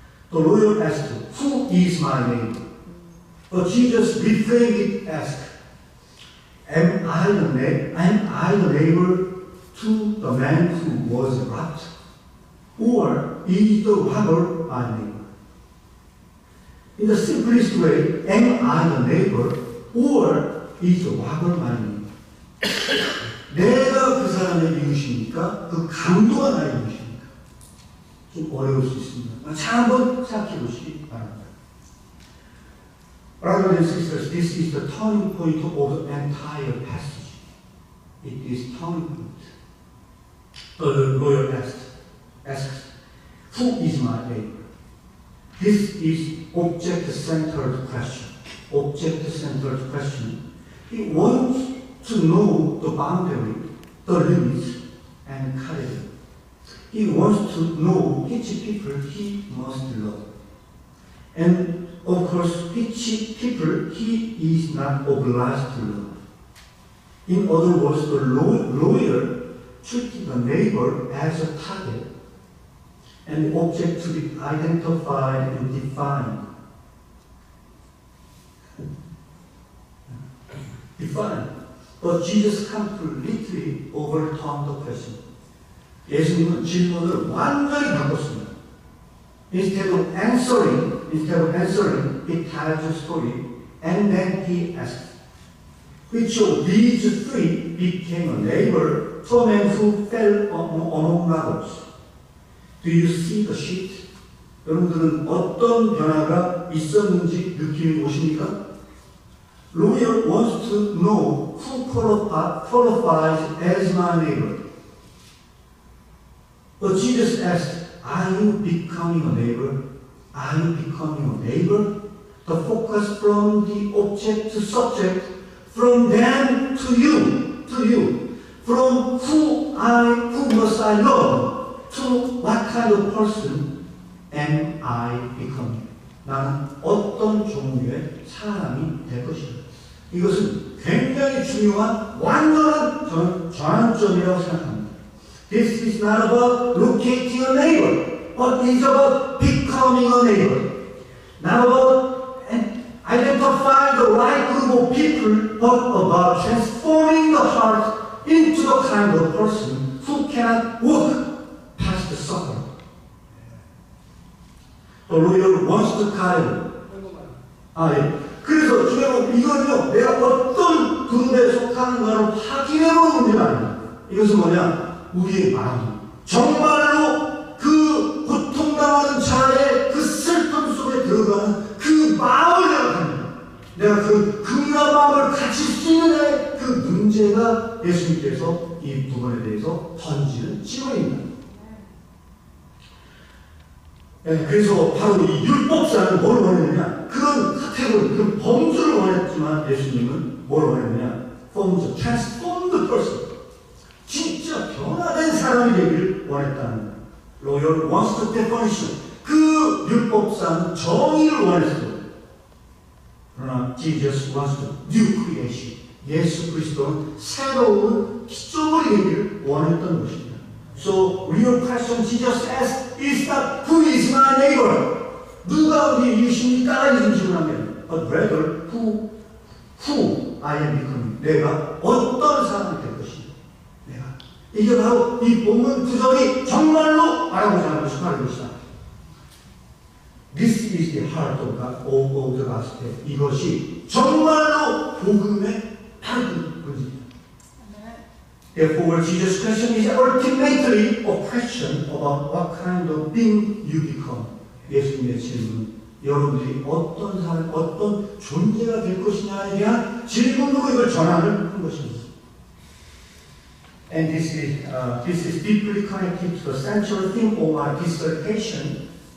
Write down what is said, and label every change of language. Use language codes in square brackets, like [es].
[en] The lawyer asked, "Who is my neighbor?" But Jesus reframed it, asked, Am I the neighbor to the man who was robbed? Or is the robber my neighbor? In the simplest way, am I the neighbor or is the robber my neighbor? [ko] 내가 그 사람의 이웃입니까? 그 강도가 나의 이웃입니까? 좀 어려울 수 있습니다. 잘 한번 생각해 보시기 바랍니다. [en] Brothers and sisters, this is the turning point of the entire passage. It is turning point. The lawyer asks, who is my neighbor? This is object-centered question. Object-centered question. He wants to know the boundary, the limits, and category. He wants to know which people he must love. And of course, which people he is not obliged to love. In other words, the lawyer treated the neighbor as a target, an object to be identified and defined. But Jesus completely overturned the question. [ko] 예수님은 질문을 완전히 바꿨습니다. [en] Instead of answering, he tells a story, and then he asks, which of these three became a neighbor to a man who fell among robbers? Do you see the sheet? [ko] 여러분들은 어떤 변화가 있었는지 느낌이 오십니까? [en] Lawyer wants to know who qualifies as my neighbor. But Jesus asked, are you becoming a neighbor? Are you becoming a neighbor? The focus from the object to subject, from them to you, from who must I love, to what kind of person am I becoming? [ko] 나는 어떤 종류의 사람이 될 것인가? 이것은 굉장히 중요한 완전한 저는 전환점이라고 생각합니다. [en] This is not about locating a neighbor, but it's about becoming a neighbor. Not about identifying the right group of people, but about transforming the heart into the kind of person who cannot walk past the suffering. The lawyer wants to carry. [ko] 예. 그래서 중요한 이거는요, 내가 어떤 그룹에 속하는가를 확인해보는 문제가 아닙니다. 이것은 뭐냐? 우리의 마음. 정말로 그 고통당하는 자의 그 슬픔 속에 들어가는 그 마음을 생각합니다. 내가 그 긍휼한 마음을 가질 수 있는 그 문제가 예수님께서 이 부분에 대해서 던지는 질문입니다. 그래서 바로 이 율법사는 뭘 원했느냐? 그런 카테고리, 그런 범주를 원했지만 예수님은 뭘 원했느냐? [en] transform the person. [ko] 진짜 변화된 사람이 되기를 원했다는 거예요. [en] Lawyer wants to definition. [ko] 그 율법사는 정의를 원했어요. 그러나 [en] Jesus wants to new creation. [ko] 예수 그리스도는 새로운 피조물이 되기를 원했던 것입니다. [en] So real question Jesus asked is not who is my neighbor? [ko] 누가 우리 이웃입니까? 이런 질문하면 [en] but rather who I am becoming. [ko] 내가 어떤 사람이 될 것인가? 내가 이게 바로 이 본문 구절이 정말로 말하고자 하는 것이다. [en] This is the heart of the gospel. [ko] 이것이 정말로 복음의 바른 문제입니다. [en] Therefore, Jesus' question is ultimately a question about what kind of being you become. [ko] 예수님의 질문, 여러분들이 어떤 사람, 어떤 존재가 될 것이냐에 대한 질문으로 이걸 전환을 한 것입니다. [en] And this is deeply connected to the central theme of my dissertation.